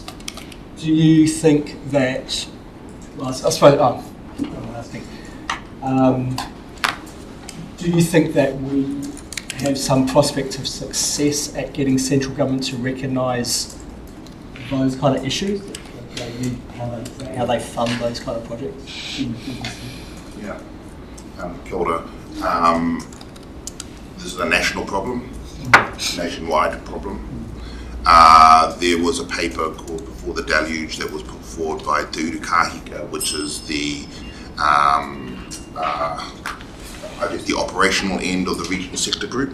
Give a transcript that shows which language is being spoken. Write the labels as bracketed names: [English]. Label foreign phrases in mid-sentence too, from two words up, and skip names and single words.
[English] Do you think that, well, I suppose, do you think that we have some prospect of success at getting central government to recognise those kind of issues, how they fund those kind of projects? Yeah, [Māori] kia ora. [English] This is a national problem, nationwide problem. There was a paper called Before the Deluge that was put forward by Te Uru Kahika, which is the the operational end of the regional sector group.